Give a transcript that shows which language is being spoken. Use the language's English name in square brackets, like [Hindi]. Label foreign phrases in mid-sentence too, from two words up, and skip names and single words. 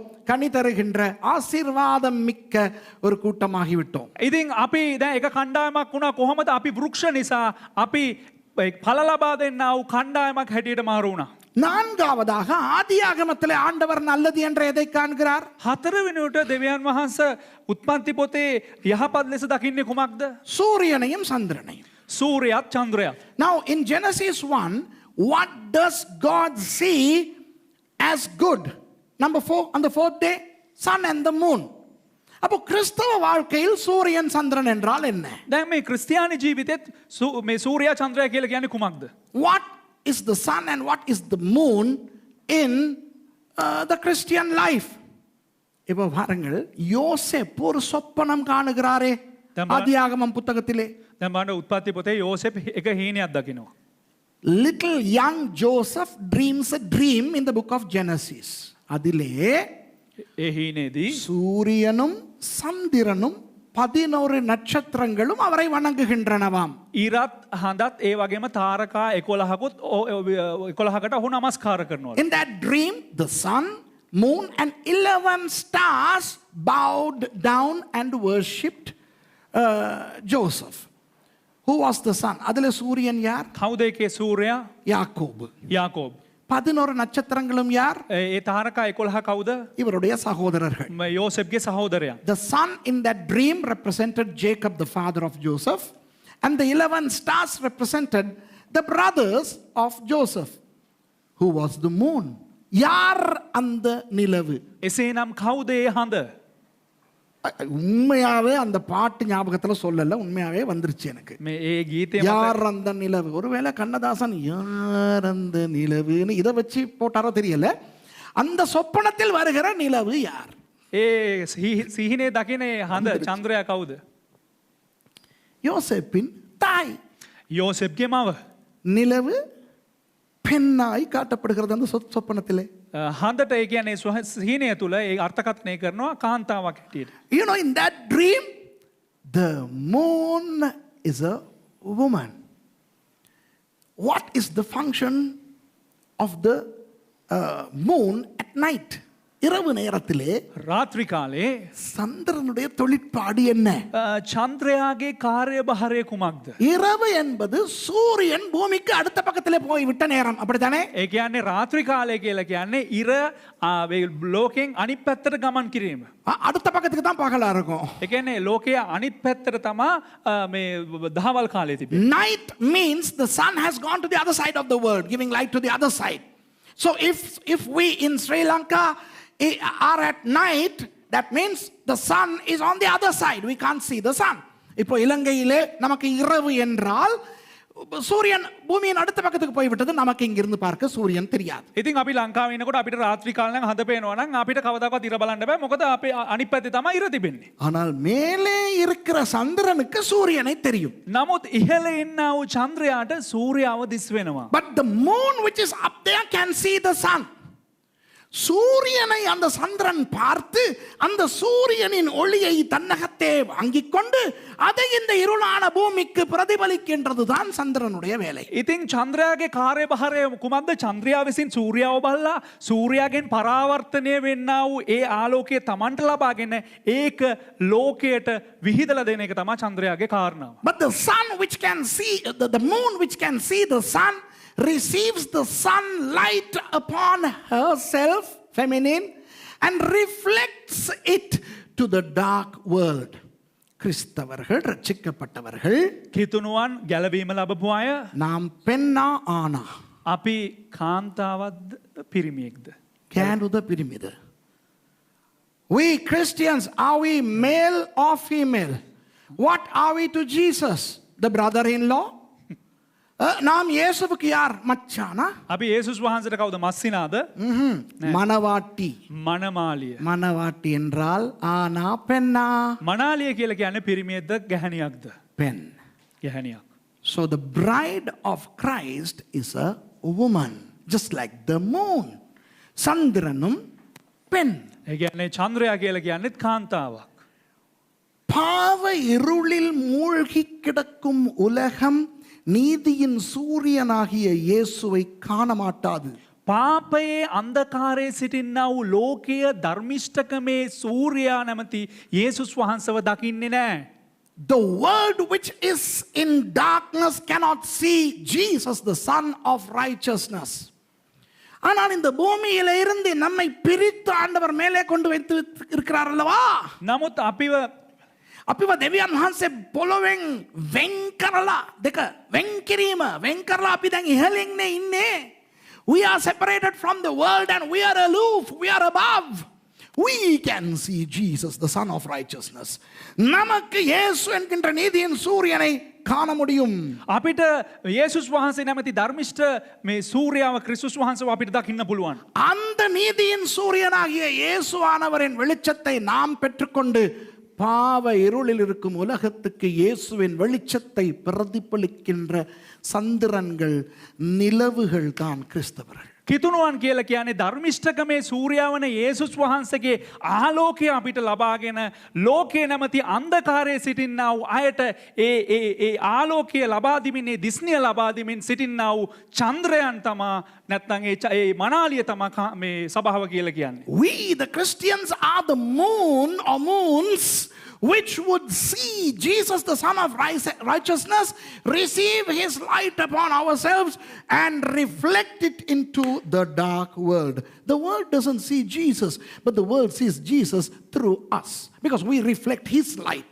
[Tamil] கனி தருகின்ற ஆசீர்வாதம் மிக்க ஒரு கூட்டமாகி விட்டோம். [Sinhala] ඉතින් අපි දැන් එක කණ්ඩායමක් වුණා. කොහොමද? අපි වෘක්ෂ නිසා අපි ඵල ලබා දෙන්නා වූ කණ්ඩායමක් හැටියට මාරු වුණා. [Tamil] நான்காவதாக ஆதியாகமத்திலே ஆண்டவர் நல்லது என்று எதை காண்கிறார்? [Sinhala] හතරවෙනියට දෙවියන් වහන්සේ උත්පත්ති පොතේ යහපත් ලෙස දකින්නේ කුමක්ද? [Tamil] சூரியனையும் சந்திரனையும். [Sinhala] සූර්යයත් චන්ද්‍රයත්. [English] Now in Genesis 1, what does God see as good? Number 4, on the fourth day, sun and the moon. [Tamil] அப்போ கிறிஸ்தவ வாழ்க்கையில் சூரியன் சந்திரன் என்றால் என்ன? [Sinhala] දැන් මේ ක්‍රිස්තියානි ජීවිතෙත් මේ සූර්යයා චන්ද්‍රයා කියලා කියන්නේ කුමක්ද? [English] What is the sun and what is the moon in the Christian life? [Tamil] இப்போ பாருங்கள், யோசேப்பு ஒரு சொப்பனம் காணுகிறாரே ஆதியாகமம் புத்தகத்திலே. [Sinhala] දැන් බලන්න උත්පත්ති පොතේ යෝසෙප් එක හීනයක් දකිනවා. [English] Little young Joseph dreams a dream in the book of Genesis. [Tamil] அதிலே [Sinhala] ඒ හීනේදී [Tamil] சூரியனும் சந்திரனும் 11 நட்சத்திரங்களும் அவரை வணங்குகின்றனவாம். [Sinhala] ඉරත් හඳත් ඒ වගේම තාරකා 11කුත් 11කට ඔහු නමස්කාර කරනවා. [English] In that dream, the sun, moon and 11 stars bowed down and worshipped Joseph. Who was the sun? [Tamil] அதிலே சூரியன் யார்? [Sinhala] කවුද ඒකේ සූර්යයා? [Tamil] யாக்கோபு. [Sinhala] යාකෝබ්. [Tamil] 11 நட்சத்திரங்களும் யார்? [Sinhala] ඒ තාරකා 11 කවුද? [Tamil] இவருடைய சகோதரர்கள். [Sinhala] යෝසෙප්ගේ සහෝදරයා. [English] The sun in that dream represented Jacob, the father of Joseph, and the 11 stars represented the brothers of Joseph. Who was the moon? [Tamil] யார் அந்த நிலவு? [Sinhala] එසේනම් කවුද ඒ හඳ? [Tamil] உண்மையாவே அந்த பாட்டு ஞாபகத்துல சொல்லல, உண்மையாவே வந்துருச்சு எனக்கு. [Sinhala] මේ ඒ ගීතේ [Tamil] யார் அந்த நிலவு? ஒருவேளை கண்ணதாசன் யார் அந்த நிலவுன்னு இதை வச்சு போட்டாரோ தெரியல. அந்த சொப்பனத்தில் வருகிற நிலவு யார்? [Sinhala] ඒ සිහිනේ දකිනේ හඳ චන්ද්‍රයා කවුද? [Tamil] யோசேப்பின் தாய். [Sinhala] යෝසෙප්ගේ මව. [Tamil] நிலவு பெண்ணாய் காட்டப்படுகிறது அந்த சொப்பனத்திலே. [Sinhala] හඳට ඒ කියන්නේ සිහිනය තුල ඒ අර්ථකථනය කරනවා කාන්තාවක් හැටියට. [English] You know, in that dream, the moon is a woman. What is the function of the moon at night? [Tamil] இரவு நேரத்திலே [Sinhala] රාත්‍රී කාලේ [Tamil] சந்திரனுடைய தொழிற்பாடு என்ன? [Sinhala] චන්ද්‍රයාගේ කාර්යභාරය කුමක්ද? [Tamil] இரவு என்பது சூரியன் பூமிக்கு அடுத்த பக்கத்திலே போய்விட்ட நேரம், அப்படித்தானே? [Sinhala] ඒ කියන්නේ රාත්‍රී කාලය කියලා කියන්නේ ඉර ලෝකෙන් අනිත් පැත්තට ගමන් කිරීම. [Tamil] அடுத்த பக்கத்துக்கு தான் பகலா இருக்கும். [Sinhala] ඒ කියන්නේ ලෝකයේ අනිත් පැත්තට තමා මේ දහවල් කාලේ තිබෙන්නේ. [English] Night means the sun has gone to the other side of the world, giving light to the other side. So if we in Sri Lanka are at night, that means the sun is on the other side. We can't see the sun. [Tamil] இப்போ இலங்கையிலே நமக்கு இரவு என்றால் சூரியன் பூமியின் அடுத்த பக்கத்துக்கு போய்விட்டது, நமக்கு இங்கிருந்து பார்க்க சூரியன் தெரியாது. [Sinhala] ඉතින් අපි ලංකාවේ ඉන්නකොට අපිට රාත්‍රී කාලේ නම් හඳ පේනවා නම් අපිට කවදාකවත් ඉර බලන්න බෑ. මොකද අපේ අනිත් පැත්තේ තමයි ඉර තිබෙන්නේ. [Tamil] ஆனால் மேலே இருக்கிற சந்திரனுக்கு சூரியனை தெரியும். [Sinhala] නමුත් ඉහළ ඉන්නා වූ චන්ද්‍රයාට සූර්යාව දිස් වෙනවා. [English] But the moon which is up there can see the sun. [Tamil] சூரியனை அந்த சந்திரன் பார்த்து அந்த சூரியனின் ஒளியை தன்னகத்தே வாங்கிக் கொண்டு அதை இந்த இருளான பூமிக்கு பிரதிபலிக்கின்றது தான் சந்திரனுடைய வேலை. [Sinhala] ඉතින් චන්ද්‍රයාගේ කාර්යභාරය කුමක්ද? චන්ද්‍රයා විසින් සූර්යාව බලලා සූර්යාගෙන් පරාවර්තනය වෙන්නා වූ ඒ ආලෝකය Tamanට ලබාගෙන ඒක ලෝකයට විහිදලා දෙන එක තමයි චන්ද්‍රයාගේ කාරණාව. [English] But the sun which can see, the moon which can see the sun receives the sunlight upon herself, feminine, and reflects it to the dark world. [Tamil] கிறிஸ்தவர்கள், ரட்சிக்கப்பட்டவர்கள், [Sinhala] කිතුණුවන් ගැලවීම ලැබපු අය [Tamil] நாம் பெண்ணா ஆனா? [Sinhala] අපි කාන්තාවක්ද පිරිමියෙක්ද? කෑනුද පිරිමිද? [English] We Christians, are we male or female? What are we to Jesus? The brother-in-law? [Tamil] நாம் இயேசுவுக்கு யார்? மச்சானா? [Sinhala] අපි යේසුස් වහන්සේට කවුද? මස්සිනාද? [Tamil] மணவாட்டி. [Sinhala] මනමාලිය. [Tamil] மணவாட்டி என்றால் ஆனா பெண்ணா? [Sinhala] මනාලිය කියලා කියන්නේ පිරිමියෙක්ද ගැහණියක්ද? [Tamil] பெண். [Sinhala] ගැහණියක්. [English] So the bride of Christ is a woman, just like the moon. [Tamil] சந்திரனும் பெண். [Sinhala] ඒ කියන්නේ චන්ද්‍රයා කියලා කියන්නේත් කාන්තාවක්. [Tamil] பாவ இருளில் மூழ்கி கிடக்கும் உலகம் நீதியின் சூரியனாகிய இயேசுவை காண மாட்டாது. [Sinhala] පාපයේ අන්ධකාරයේ සිටින්නා වූ ලෝකීය ධර්මිෂ්ඨකමේ සූර්යා නැමැති යේසුස් වහන්සේව දකින්නේ නැහැ. [English] The world which is in darkness cannot see Jesus, the Son of righteousness. [Tamil] ஆனால் இந்த பூமியில இருந்து நம்மை பிரித்து ஆண்டவர் மேலே கொண்டு வைத்து இருக்கிறார் அல்லவா? [Sinhala] නමුත් අපිව දෙවියන් වහන්සේ පොළොවෙන් වෙන් කරලා දෙක වෙන් කිරීම වෙන් කරලා අපි දැන් ඉහළින් ඉන්නේ. [English] We are separated from the world and we are aloof, we are above. We can see Jesus, the Son of righteousness. [Tamil] நமக்கு இயேசு என்கின்ற நீதியின் சூரியனை காண முடியும். [Sinhala] අපිට යේසුස් වහන්සේ නැමැති ධර්මිෂ්ඨ මේ සූර්යාව ක්‍රිස්තුස් වහන්සේව අපිට දකින්න පුළුවන්. [Tamil] அந்த நீதியின் சூரியனாகிய இயேசுவானவரின் வெளிச்சத்தை நாம் பெற்றுக்கொண்டு பாவ இருளில் இருக்கும் உலகத்துக்கு இயேசுவின் வெளிச்சத்தை பிரதிபலிக்கின்ற சந்திரன்கள் நிலவுகள் தான் கிறிஸ்தவர்கள். [Sinhala] කිතුණුවන් කියලා කියන්නේ ධර්මිෂ්ඨකමේ සූර්යාවන යේසුස් වහන්සේගේ ආලෝකය අපිට ලබාගෙන ලෝකේ නැමැති අන්ධකාරයේ සිටින්නා වූ අයට ඒ ආලෝකය ලබා දෙමින් ඒ දිස්නිය ලබා දෙමින් සිටින්නා වූ චන්ද්‍රයන් තමා නැත්නම් ඒ මනාලිය තමා මේ සභාව කියලා කියන්නේ. [English] We the Christians are the moon or moons which would see Jesus, the Son of righteousness, receive his light upon ourselves and reflect it into the dark world. The world doesn't see Jesus, but the world sees Jesus through us because we reflect his light.